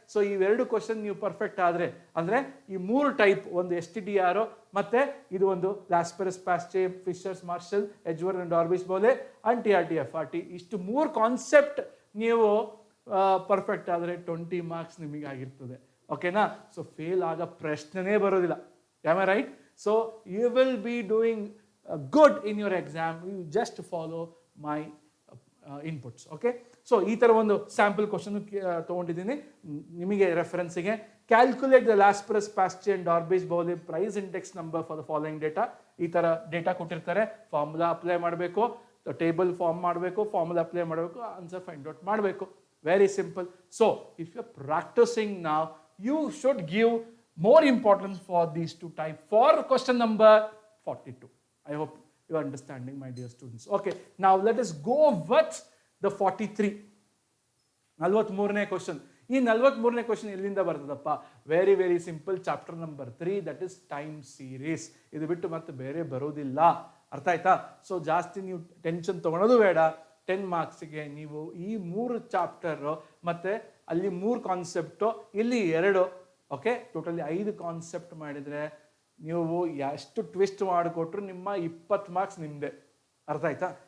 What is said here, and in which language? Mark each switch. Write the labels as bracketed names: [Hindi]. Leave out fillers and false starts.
[Kannada] So ee ಎರಡು question ನೀವು perfect ಆದ್ರೆ ಅಂದ್ರೆ ಈ 3 ಟೈಪ್, ಒಂದು STDR ಮತ್ತೆ ಇದು ಒಂದು ಲಾಸ್ಪರಸ್, ಪ್ಯಾಸ್ಚೆ, Fisher's, marshal, ಎಜ್ವರ್ತ್ and ಡಾರ್ಬಿಶ್ ಬೌಲೆ and TRT, FRT, ಇಷ್ಟು 3 ಕಾನ್ಸೆಪ್ಟ್ ನೀವು ಪರ್ಫೆಕ್ಟ್ ಆದರೆ 20 ಮಾರ್ಕ್ಸ್ ನಿಮಗೆ ಆಗಿರ್ತದೆ. ಓಕೆನಾ? ಸೊ ಫೇಲ್ ಆಗ ಪ್ರಶ್ನೆನೇ ಬರೋದಿಲ್ಲ. [English] Am I right? So you will be doing good in your exam. You just follow my inputs. Okay? [Kannada] So ಈ ಥರ ಒಂದು ಸ್ಯಾಂಪಲ್ ಕ್ವಶನ್ ತೊಗೊಂಡಿದ್ದೀನಿ ನಿಮಗೆ ರೆಫರೆನ್ಸಿಗೆ. [English] Calculate the Laspeyres, Paasche and Dorbish Bowley price index number for the following data. [Kannada] ಈ ಥರ data ಕೊಟ್ಟಿರ್ತಾರೆ, formula apply ಮಾಡಬೇಕು, table form ಮಾಡಬೇಕು, ಫಾರ್ಮುಲಾ ಅಪ್ಲೈ ಮಾಡಬೇಕು, ಆನ್ಸರ್ ಫೈಂಡ್ ಔಟ್ ಮಾಡಬೇಕು. [English] Very simple. So if you are practising now, you should give more importance for these 2 types for question number 42. I hope you are understanding, my dear students. Okay, now let us go with the 43. [Kannada] 43ನೇ question. ಈ 43ನೇ question ಎಲ್ಲಿಂದ ಬರ್ತದಪ್ಪ? [English] Very very simple, chapter number 3, that is time series. [Kannada] ಇದು ಬಿಟ್ಟು ಮತ್ತೆ ಬೇರೆ ಬರೋದಿಲ್ಲ, ಅರ್ಥ ಆಯ್ತಾ? So ಜಾಸ್ತಿ ನೀವು ಟೆನ್ಷನ್ ತಗೊಳೋದು ಬೇಡ. 10 ಮಾರ್ಕ್ಸಿಗೆ ನೀವು ಈ 3 ಚಾಪ್ಟರ್ ಮತ್ತೆ ಅಲ್ಲಿ 3 ಕಾನ್ಸೆಪ್ಟು, ಇಲ್ಲಿ 2, ಓಕೆ, ಟೋಟಲಿ 5 ಕಾನ್ಸೆಪ್ಟ್ ಮಾಡಿದರೆ ನೀವು ಎಷ್ಟು ಟ್ವಿಸ್ಟ್ ಮಾಡಿಕೊಟ್ರು ನಿಮ್ಮ 20 ಮಾರ್ಕ್ಸ್ ನಿಮ್ಮದೇ, ಅರ್ಥ ಆಯ್ತಾ?